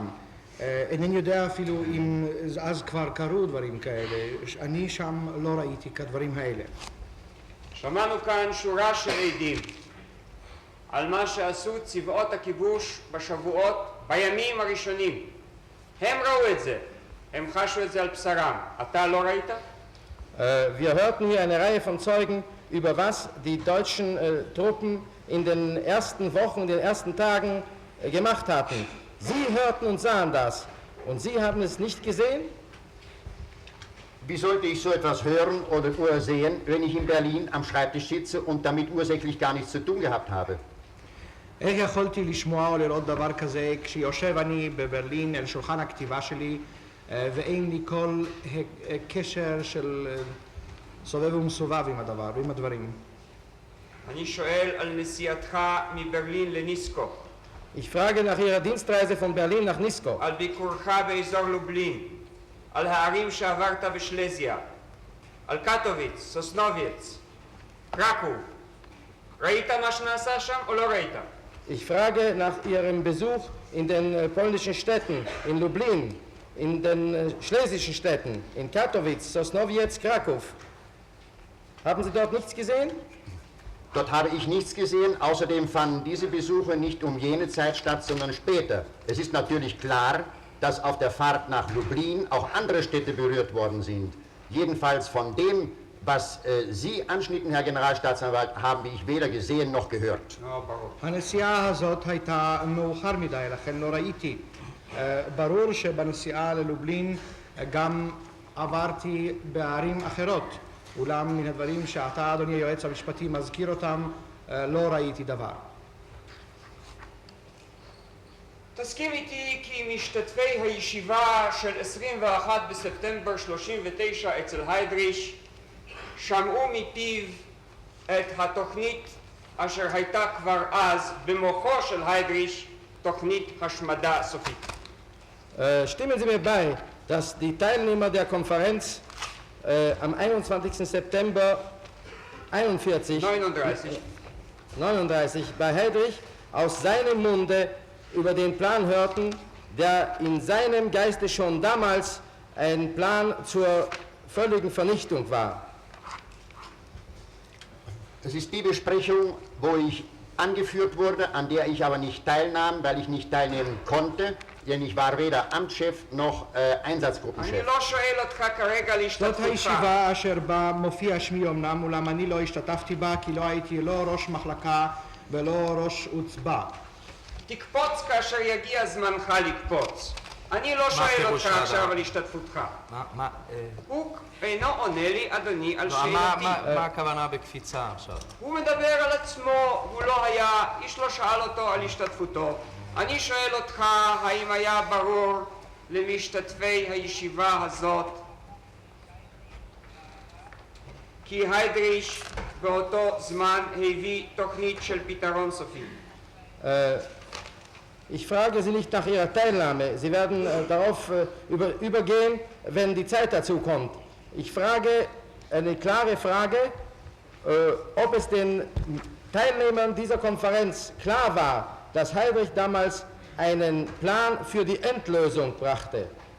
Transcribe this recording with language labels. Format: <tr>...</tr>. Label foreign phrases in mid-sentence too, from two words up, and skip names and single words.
<he>אינני יודע אפילו אם אז כבר קרו דברים כאלה, אני שם לא ראיתי כדברים האלה. שמענו כאן שורה של עדים על מה שעשו צבאות הכיבוש בשבועות, בימים הראשונים. הם ראו את זה, הם חשו את זה על בשרם. אתה לא ראית?</he> <de>Wir hörten hier eine Reihe von Zeugen über was die deutschen Truppen in den ersten Wochen, in den ersten Tagen gemacht hatten. Sie hörten und sahen das. Und Sie haben es nicht gesehen? Wie sollte ich so etwas hören oder sehen, wenn ich in Berlin am Schreibtisch sitze und damit ursächlich gar nichts zu tun gehabt habe?</de> <he>איך יכולתי לשמוע או לראות דבר כזה כשיושב אני בברלין אל שולחן הכתיבה שלי ואין לי כל קשר של סובב ומסובב עם הדבר, עם הדברים? אני שואל על נסיעתך מברלין לניסקו.</he> <de>Ich frage nach Ihrer Dienstreise von Berlin nach Nisko.</de> <he>על ביקורך באזור לובלין, על הערים שעברת בשלזיה, על קטוביץ, סוסנוביץ, קרקוב. ראית מה שנעשה שם או לא ראית?</he> <de>Ich frage nach Ihrem Besuch in den polnischen Städten, in Lublin, in den schlesischen Städten, in Katowice, Sosnowiec, Krakow. Haben Sie dort nichts gesehen? Dort habe ich nichts gesehen. Außerdem fanden diese Besuche nicht um jene Zeit statt, sondern später. Es ist natürlich klar, dass auf der Fahrt nach Lublin auch andere Städte berührt worden sind. Jedenfalls von dem, was Sie anschnitten, Herr Generalstaatsanwalt, habe ich weder gesehen noch gehört.</de> <he>הנסיעה הזאת הייתה מאוחר מדי, לכן לא ראיתי. ברור שבנסיעה ללובלין גם עברתי בערים אחרות. אולם מן הדברים שאתה, אדוני היועץ המשפטי, מזכיר אותם, לא ראיתי דבר. תסכים איתי כי משתתפי הישיבה של 21 בספטמבר 39 אצל היידריש שמעו מפיו את התוכנית אשר הייתה כבר אז במוחו של היידריש תוכנית השמדה סופית.</he> <de>Stimmen Sie mir bei, dass die Teilnehmer der Konferenz am 21. September 39 bei Heydrich aus seinem Munde über den Plan hörten, der in seinem Geiste schon damals ein Plan zur völligen Vernichtung war. Es ist die Besprechung, wo ich angeführt wurde, an der ich aber nicht teilnahm, weil ich nicht teilnehmen konnte, denn ich war weder Amtschef noch Einsatzgruppenchef.</de> <he>אני לא שואל אותך כרגע על זאת השתתפותך. הישיבה אשר בה מופיע שמי אמנם, אולם אני לא השתתפתי בה כי לא הייתי לא ראש מחלקה ולא ראש עוצבה. תקפוץ כאשר יגיע זמנך לקפוץ. אני לא שואל אותך עכשיו על השתתפותך. הוא אינו עונה לי, אדוני, על שאלתי. מה הכוונה בקפיצה עכשיו? הוא מדבר על עצמו, הוא לא היה, איש לא שאל אותו על השתתפותו. אני שואל אותך, האם היה ברור למשתתפי הישיבה הזאת כי היידריש באותו זמן הביא תוכנית של פתרון סופי?</he> <de>Ich frage Sie nicht nach Ihrer Teilnahme. Sie werden darauf übergehen, wenn die Zeit dazu kommt. Ich frage eine klare Frage, ob es den Teilnehmern dieser Konferenz klar war, dass Heydrich damals einen Plan für die Endlösung brachte.</de>